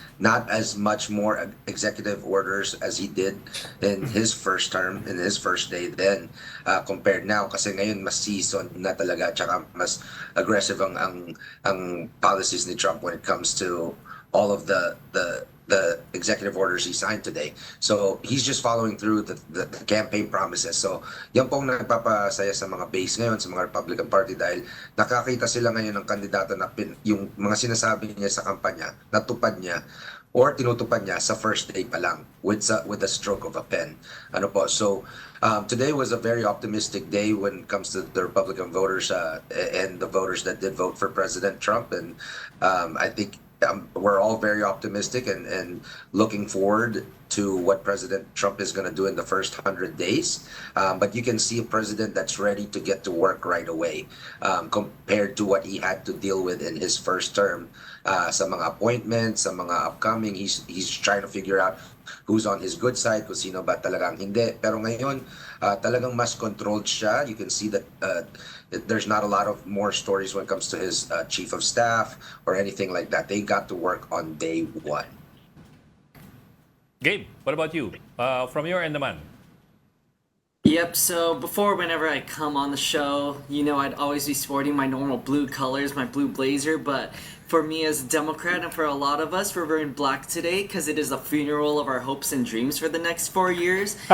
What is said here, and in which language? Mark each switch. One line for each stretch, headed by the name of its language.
English: Not as much more executive orders as he did in his first term, in his first day then, compared now.
Filipino: Kasi ngayon mas seasoned na talaga, tsaka mas aggressive ang policies ni Trump
English: when it comes to all of the executive orders he signed today. So he's just following through the campaign promises.
Filipino: So yan pong nagpapasaya sa mga base ngayon, sa mga Republican Party, dahil nakakita sila ngayon ng kandidato na yung mga sinasabi niya sa kampanya, natupad niya or tinutupad niya sa first day pa lang
English: with a stroke of a pen. So today was a very optimistic day when it comes to the Republican voters and the voters that did vote for President Trump. And I think we're all very optimistic and looking forward to what President Trump is going to do in the first 100 days. But you can see a president that's ready to get to work right away, compared to what he had to deal with in his first term.
Filipino: Sa mga appointments, sa mga upcoming,
English: he's trying to figure out who's on his good side,
Filipino: kung sino ba talagang hindi. Pero ngayon, talagang mas controlled siya.
English: You can see that there's not a lot of more stories when it comes to his chief of staff or anything like that. They got to work on day one. Gabe, what about you? From your end naman. Yep, so before, whenever I come on the show, I'd always be sporting my normal blue colors, my blue blazer, but for me as a Democrat and for a lot of us, we're wearing black today because it is the funeral of our hopes and dreams for the next 4 years.